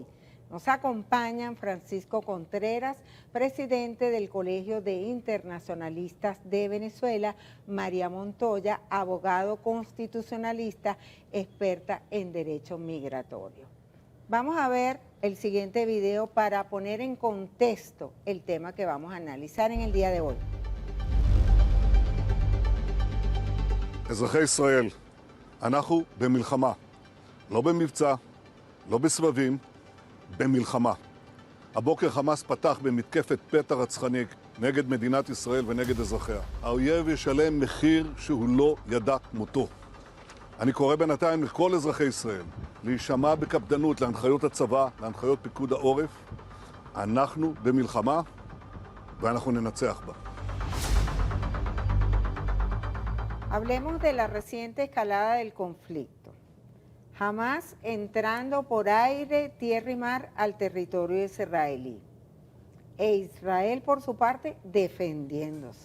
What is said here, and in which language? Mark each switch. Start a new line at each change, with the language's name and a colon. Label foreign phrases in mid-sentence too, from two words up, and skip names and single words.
Spanish: Nos acompañan Francisco Contreras, presidente del Colegio de Internacionalistas de Venezuela, María Montoya, abogado constitucionalista, experta en derecho migratorio. Vamos a ver el siguiente video para poner en contexto el tema que vamos a analizar en el día de hoy.
Hebrew: אזרחי ישראל, אנחנו במלחמה, לא במבצע, לא בסבבים, במלחמה. הבוקר חמאס פתח במתקפת פתע רצחנית נגד מדינת ישראל ונגד אזרחיה. האויב ישלם מחיר שהוא לא ידע כמותו. אני קורא בינתיים לכל אזרחי ישראל להישמע בקפדנות להנחיות הצבא, להנחיות פיקוד העורף. אנחנו במלחמה ואנחנו ננצח בה.
Spanish: Hablemos de la reciente escalada del conflicto. Hamás entrando por aire, tierra y mar al territorio israelí. E Israel, por su parte, defendiéndose.